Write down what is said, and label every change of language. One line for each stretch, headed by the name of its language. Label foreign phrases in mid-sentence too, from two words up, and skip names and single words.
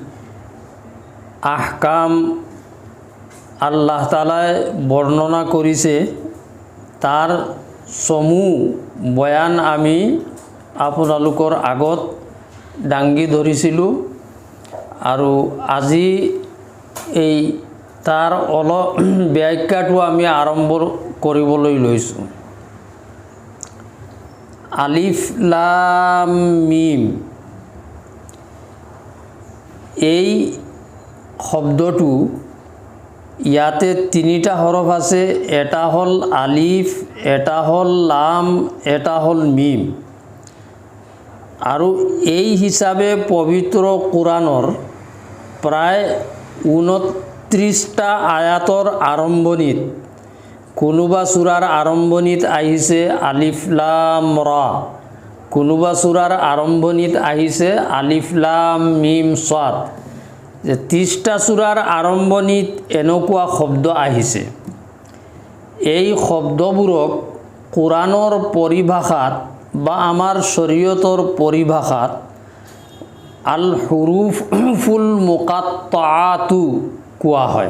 Assamese: আহকাম আল্লাহ তাআলাই বৰ্ণনা কৰিছে তাৰ সমূহ বয়ান আমি আপোনালোকৰ আগত দাঙি ধৰিছিলোঁ আৰু আজি এই তাৰ অলপ ব্যাখ্যাটো আমি আৰম্ভ কৰিবলৈ লৈছোঁ।
Arabic: ألف لام ميم
Assamese: এই শব্দটো ইয়াতে তিনিটা হৰফ আছে। এটা হ'ল আলিফ, এটা হ'ল লাম, এটা হ'ল মিম। আৰু এই হিচাপে পবিত্ৰ কোৰাণৰ প্ৰায় 29টা আয়াতৰ আৰম্ভণিত কোনোবা সূৰাৰ আৰম্ভণিত আহিছে
Arabic: ألف لام را,
Assamese: কোনোবা সূৰাৰ আৰম্ভণিত আহিছে
Arabic: ألف لام ميم صاد.
Assamese: যে 30টা সূৰাৰ আৰম্ভণিত এনেকুৱা শব্দ আহিছে। এই শব্দবোৰক কোৰাণৰ পৰিভাষাত বা আমাৰ শৰীয়তৰ পৰিভাষাত
Arabic: الحروف المقطعة
Assamese: কোৱা হয়।